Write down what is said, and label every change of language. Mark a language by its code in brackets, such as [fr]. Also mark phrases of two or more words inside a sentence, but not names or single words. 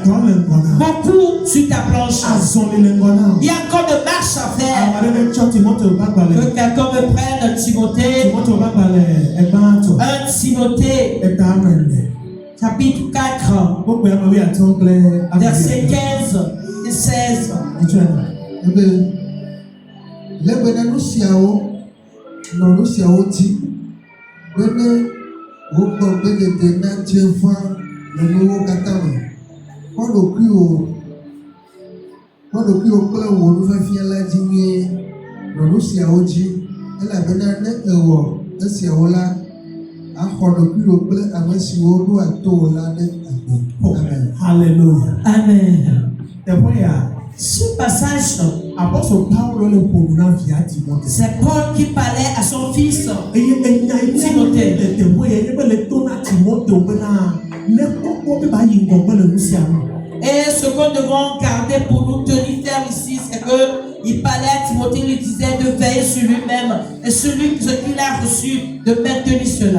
[fr] Beaucoup sur ta planche. Il y a encore de marche à faire. Que quelqu'un me prenne Timothée. 1 Timothée. Chapitre 4. Verset 15 et 16. [ee] Bene wokpɔ be dede na dze va le nuwo katã me. Kpɔ ɖokuiwo kple wò nufiafia la dzi nyuie nɔ nu siawo dzi elabena ne èwɔ esiawo la axɔ ɖokuiwo kple ame siwo ɖoa to wò la ɖe agbe. Amen. Alléluia. Amen. Teƒe ya. [fr] Ce passage, c'est Paul qui parlait à son fils Timothée. Et ce qu'on devons garder pour nous tenir ferme ici, c'est qu'il parlait à Timothée, il lui disait de veiller sur lui-même et ce qu'il a reçu, de maintenir cela.